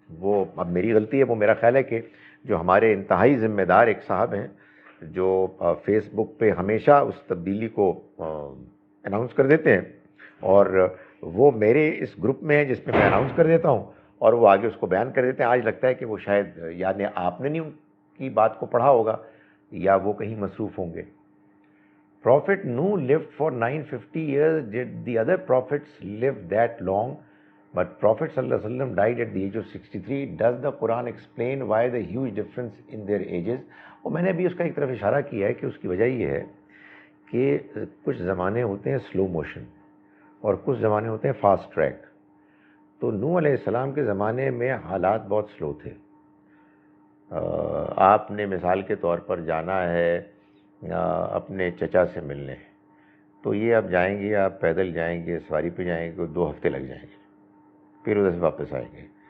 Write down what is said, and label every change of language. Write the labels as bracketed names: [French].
[Urdu] وہ اب میری غلطی ہے. وہ میرا خیال ہے کہ جو ہمارے انتہائی ذمہ دار ایک صاحب ہیں جو فیس بک پہ ہمیشہ اس تبدیلی کو اناؤنس کر دیتے ہیں، اور وہ میرے اس گروپ میں ہے جس میں اناؤنس کر دیتا ہوں اور وہ آگے اس کو بیان کر دیتے ہیں. آج لگتا ہے کہ وہ شاید یعنی آپ نے نہیں ان کی بات کو پڑھا ہوگا یا وہ کہیں مصروف ہوں گے. [English] Prophet Nuh lived for 950 years. Did the other prophets live that long? But Prophet sallallahu alaihi wasallam died at the age of 63. Does the Quran explain why the huge difference in their ages? [Urdu] اور میں نے ابھی اس کا ایک طرف اشارہ کیا ہے کہ اس کی وجہ یہ ہے کہ کچھ زمانے ہوتے ہیں سلو موشن اور کچھ زمانے ہوتے ہیں فاسٹ ٹریک. تو نوح علیہ السلام کے زمانے میں حالات بہت سلو تھے. آپ نے مثال کے طور پر جانا ہے اپنے چچا سے ملنے، تو یہ آپ جائیں گے، آپ پیدل جائیں گے، سواری پہ جائیں گے، 2 ہفتے لگ جائیں گے، پھر ادھر سے واپس آئیں گے.